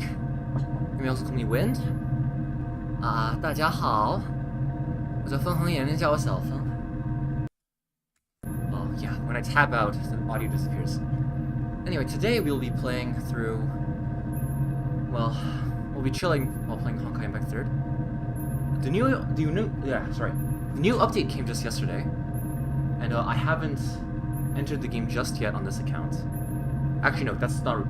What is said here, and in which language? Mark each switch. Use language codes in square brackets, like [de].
[en] You may also call me Wind. [zh] 大家好，我叫分恒眼，人叫我小分。 [en] Oh yeah, when I tab out, the audio disappears. Anyway, today we'll be playing through. Well, we'll be chilling while playing Honkai Impact 3rd. The new update came just yesterday, and I haven't entered the game just yet on this account. Actually, no, that's not.